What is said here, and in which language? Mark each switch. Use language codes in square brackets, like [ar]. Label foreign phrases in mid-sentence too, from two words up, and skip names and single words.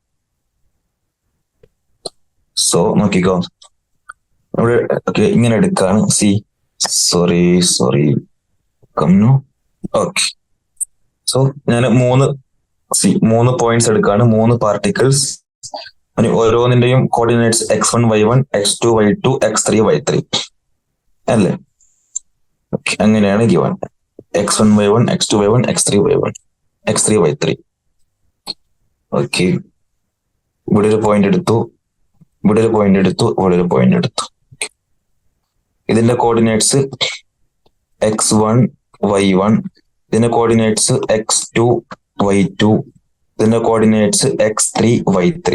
[ml] സോ നോക്കിക്കോ, ഇവിടെ ഓക്കെ ഇങ്ങനെ എടുക്കാണ്. സോറി കമ്നു. [en] okay, so [ml] ഞാൻ 3 പോയിന്റ്സ് എടുക്കാണ്. 3 പാർട്ടിക്കിൾസ്. ഓരോന്നിന്റെയും കോർഡിനേറ്റ്സ് x1 y1, x2 y2, x3 y3 അല്ലേ? അങ്ങനെയാണ് ഗിവൺ. [en] x1 y1, x2 y1, x3 y1, x3 y3. [ml] ഓക്കെ, ഇവിടെ ഒരു പോയിന്റ് എടുത്തു, ഇവിടെ ഒരു പോയിന്റ് എടുത്തു, ഇവിടെ ഒരു പോയിന്റ് എടുത്തു. ഇതിന്റെ കോർഡിനേറ്റ്സ് x1 y1, ഇതിന്റെ കോർഡിനേറ്റ്സ് x2 y2, ഇതിന്റെ കോർഡിനേറ്റ്സ് x3 y3.